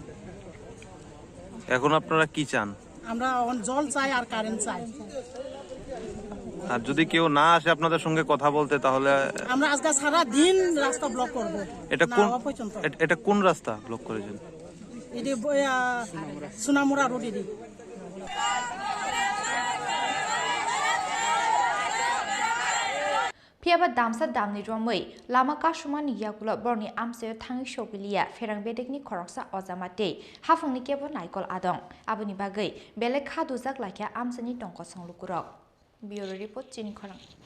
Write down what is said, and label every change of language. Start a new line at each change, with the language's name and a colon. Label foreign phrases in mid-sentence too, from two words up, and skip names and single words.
Bangla: এখন আপনারা কি চান আমরা জল চাই আর কারেন্ট চাই আর যদি কেউ না আসে আপনাদের সঙ্গে কথা বলতে তাহলে আমরা আজকে সারা দিন রাস্তা ব্লক করব এটা কোন রাস্তা ব্লক করেছেন এটি সোনামুড়া রোড এটি
Kok Borok: Piaba damsa damni romoi lama kasuma ni yakulo borni amse thangi shogilia ferang bedekni khoroksa ozamate hafungni kebo naikol adong abuni bagai bele khadu jak lakya amsani tongko songlukurok
English: bureau report
Kok Borok: chini khorang